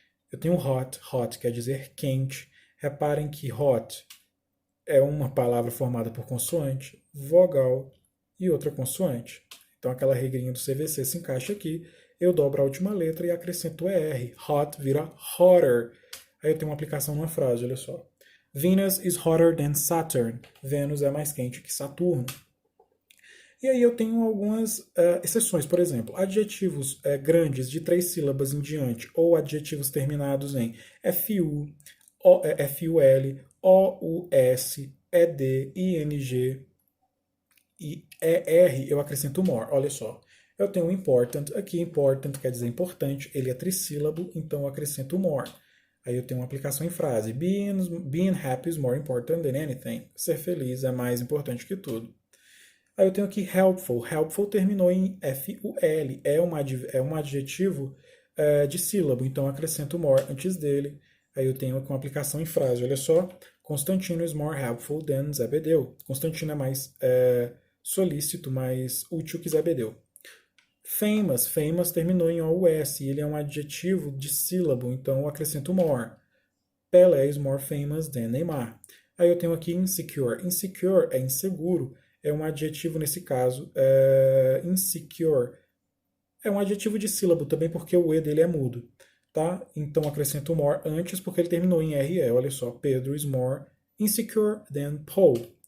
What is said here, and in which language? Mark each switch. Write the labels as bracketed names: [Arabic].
[Portuguese] Eu tenho hot, hot quer dizer quente. Reparem que hot é uma palavra formada por consoante, vogal e outra consoante. Então aquela regrinha do CVC se encaixa aqui, eu dobro a última letra e acrescento ER. Hot vira hotter. Aí eu tenho uma aplicação numa frase, olha só. [English] Venus is hotter than Saturn. [Portuguese] Vênus é mais quente que Saturno. E aí eu tenho algumas exceções, por exemplo, adjetivos grandes de 3 sílabas em diante, ou adjetivos terminados em FU, FUL, OUS, ED, ING e ER, eu acrescento more. Olha só, eu tenho important aqui, important quer dizer importante, ele é trissílabo, então eu acrescento more. Aí eu tenho uma aplicação em frase, [English] being happy is more important than anything. [Portuguese] Ser feliz é mais importante que tudo. Aí eu tenho aqui helpful. Helpful terminou em FUL. É um adjetivo de sílabo, então eu acrescento more antes dele. Aí eu tenho aqui uma aplicação em frase. Olha só. [English] Constantino is more helpful than Zebedeu. [Portuguese] Constantino é mais solícito, mais útil que Zebedeu. Famous. Famous terminou em OUS. Ele é um adjetivo de sílabo, então eu acrescento more. [English] Pelé is more famous than Neymar. [Portuguese] Aí eu tenho aqui insecure. Insecure é inseguro. É um adjetivo nesse caso, insecure. É um adjetivo de sílabo também porque o E dele é mudo, tá? Então acrescento more antes porque ele terminou em RE. Olha só, [English] Pedro is more insecure than Paul.